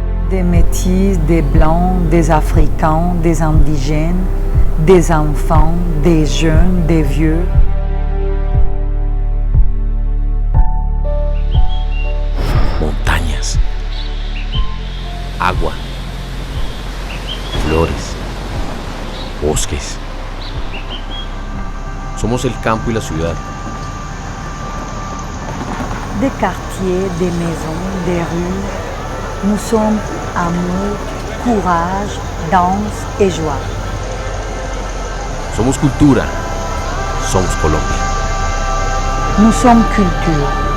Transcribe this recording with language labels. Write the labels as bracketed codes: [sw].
[fr] Des métis, des blancs, des africains, des indigènes, des enfants, des jeunes, des vieux. [es] Montañas, agua, flores, bosques. Somos el campo y la ciudad. [fr] Des quartiers, des maisons, des rues. Nous sommes amour, courage, danse et joie. [es] Somos cultura, somos Colombia. [fr] Nous sommes culture.